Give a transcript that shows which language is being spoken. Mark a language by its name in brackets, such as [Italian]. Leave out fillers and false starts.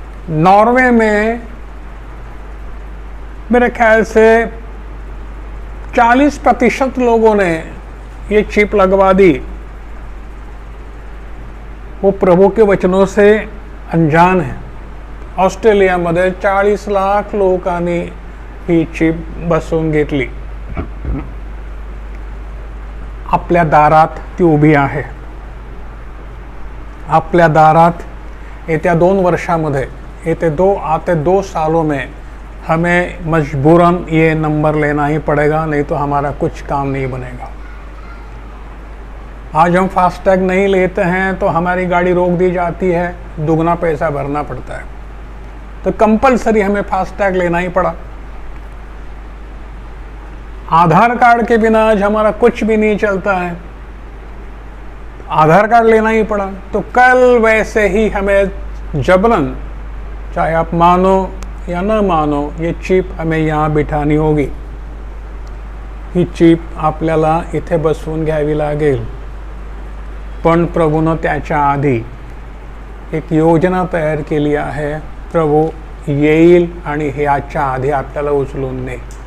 [Hindi] Norway में मेरे ख्याल से 40% लोगों ने ये चिप लगवा दी। वो प्रभु के वचनों से अनजान है। [Marathi] ऑस्ट्रेलियामध्ये 40 लाख लोकांनी ही चिप बसवून घेतली। आपल्या दारात ती उभी आहे। आपल्या दारात येत्या 2 वर्षामध्ये, [Hindi] आते 2 सालों में हमें मजबूरन ये नंबर लेना ही पड़ेगा, नहीं तो हमारा कुछ काम नहीं बनेगा। आज हम फास्टैग नहीं लेते हैं तो हमारी गाड़ी रोक दी जाती है, दुगना पैसा भरना पड़ता है। तो कंपलसरी हमें फास्टैग लेना ही पड़ा। आधार कार्ड के बिना आज हमारा कुछ भी नहीं चलता है, आधार कार्ड लेना ही पड़ा। तो कल वैसे ही हमें जबरन, चाहे आप मानो या ना मानो, ये चिप हमें यहाँ बिठानी होगी। [Marathi] ही चिप आपल्याला इथे बसवून घ्यावी लागेल। पण प्रभूनं त्याच्या आधी एक योजना तयार केली आहे। प्रभू येईल आणि हे आजच्या आधी आपल्याला उचलून नेईल।